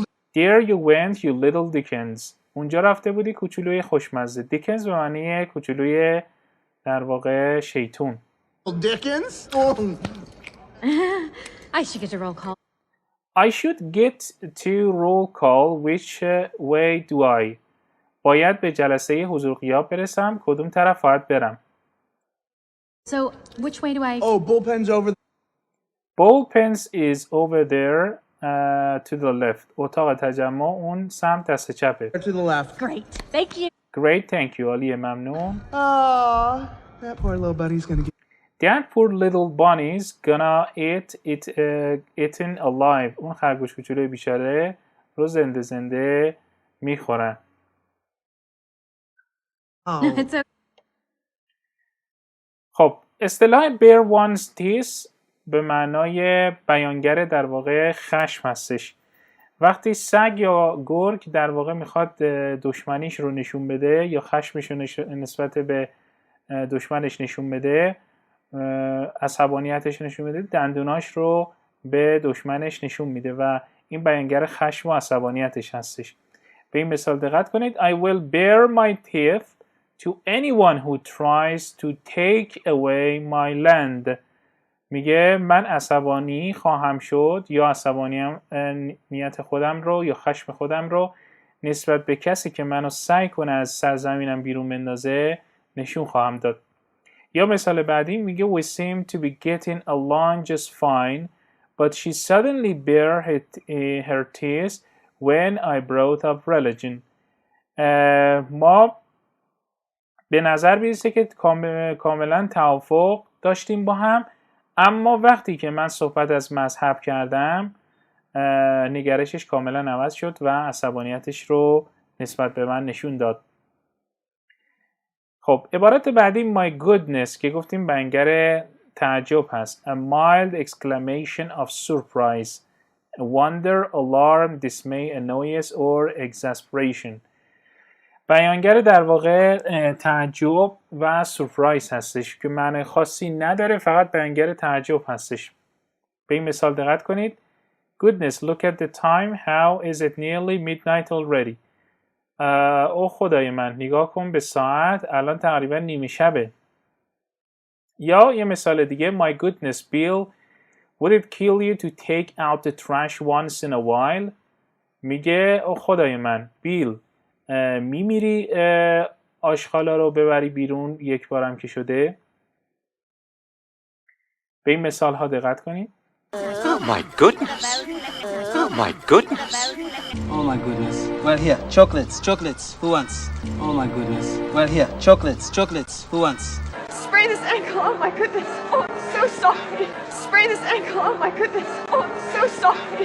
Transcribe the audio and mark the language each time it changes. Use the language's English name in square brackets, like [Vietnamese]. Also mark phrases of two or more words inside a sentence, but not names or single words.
[English] there you went you little Dickens [Persian] اونجا رفته بودی کوچولوی خوشمزه دیکنز به معنی کوچولوی در واقع شیطون [English] little Dickens. Oh. I should get a roll call. I should get to roll call which way do I [Persian] باید به جلسه حضور غیاب برسم کدوم طرف باید برم [English] So, which way do I? Oh, bullpen's over. ball pens is over there to the left [Persian] اتاق تجمع اون سمت دست چپه [English] To the left. Great. Thank you. great thank you [Persian] عالیه ممنون [English] Oh, that poor little bunny's gonna get. that poor little bunny's gonna eat it eaten alive [Persian] اون خرگوش کوچولوی بیچاره رو زنده زنده میخورن [English] Oh. It's okay. [Persian] خب اصطلاح [English] bear one's teeth [Persian] به معنای بیانگر در واقع خشم هستش وقتی سگ یا گرگ در واقع میخواد دشمنیش رو نشون بده یا خشمش رو نسبت به دشمنش نشون بده عصبانیتش نشون بده دندوناش رو به دشمنش نشون میده و این بیانگر خشم و عصبانیتش هستش به این مثال دقت کنید [English] I will bear my teeth to anyone who tries to take away my land [Persian] میگه من عصبانی خواهم شد یا عصبانیت خودم رو یا خشم خودم رو نسبت به کسی که منو سعی کنه از سرزمینم بیرون بندازه نشون خواهم داد یا مثال بعدی میگه [English] we seem to be getting along just fine but she suddenly bare her teeth when I brought up religion [Persian] ما به نظر میرسه که کاملا توافق داشتیم با هم اما وقتی که من صحبت از مذهب کردم نگرشش کاملا عوض شد و عصبانیتش رو نسبت به من نشون داد خب عبارت بعدی [English] my goodness [Persian] که گفتیم بیانگر تعجب هست [English] a mild exclamation of surprise wonder, alarm, dismay, annoyance or exasperation [Persian] بیانگر در واقع تعجب و سورپرایز هستش که معنی خاصی نداره فقط بیانگر تعجب هستش به این مثال دقت کنید [English] Goodness, look at the time. How is it nearly midnight already? [Persian] او خدای من نگاه کن به ساعت الان تقریبا نیمه شبه یا یه مثال دیگه [English] My goodness, Bill, would it kill you to take out the trash once in a while? [Persian] میگه او خدای من بیل میمیری آشغالا رو ببری بیرون یک بارم که شده به این مثال ها دقت کنید [English] Oh my goodness. Oh my goodness. Oh my goodness. Well, here, chocolates. Who wants? Oh my goodness. Well, here, chocolates. Who wants? Spray this ankle. Oh my goodness. Oh, I'm so sorry. Spray this ankle. Oh my goodness. Oh, I'm so sorry.